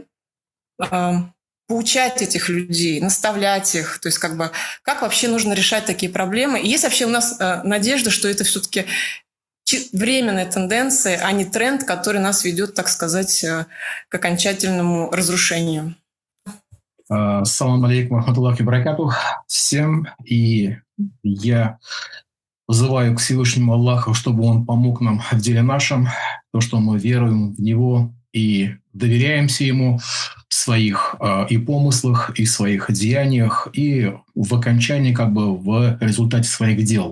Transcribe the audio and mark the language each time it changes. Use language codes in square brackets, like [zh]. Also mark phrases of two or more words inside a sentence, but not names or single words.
[ru] поучать этих людей, наставлять их, то есть как бы, как вообще нужно решать такие проблемы, и есть вообще у нас надежда, что это все-таки временная тенденция, а не тренд, который нас ведет, так сказать, к окончательному разрушению. [ar] السلام عليكم رحمة الله بركاته всем. [ru] И я взываю к Всевышнему Аллаху, чтобы Он помог нам в деле нашем, то, что мы веруем в Него и доверяемся Ему в своих и помыслах, и в своих деяниях, и в окончании, как бы в результате своих дел.